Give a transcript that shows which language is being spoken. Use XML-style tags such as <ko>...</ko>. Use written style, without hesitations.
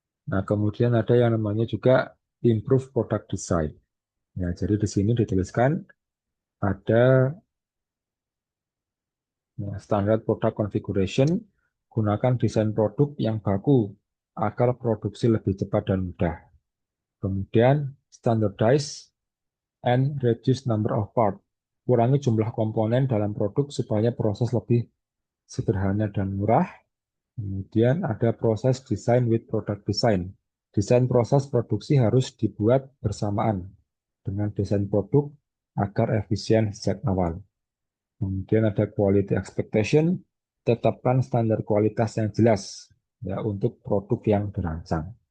<id>Nah, kemudian ada yang namanya juga</id> <en>improve product design.</en> <id>Ya, jadi di sini dituliskan ada ya, standar product configuration, gunakan desain produk yang baku agar produksi lebih cepat dan mudah. Kemudian</id> <en>standardize and reduce number of parts.</en> <id>Kurangi jumlah komponen dalam produk supaya proses lebih sederhana dan murah. Kemudian ada proses</id> <en>design with product design.</en> <id>Desain proses produksi harus dibuat bersamaan dengan desain produk agar efisien sejak awal. Kemudian ada</id> <en>quality expectation,</en> <id>tetapkan standar kualitas yang jelas ya untuk produk yang dirancang.</id>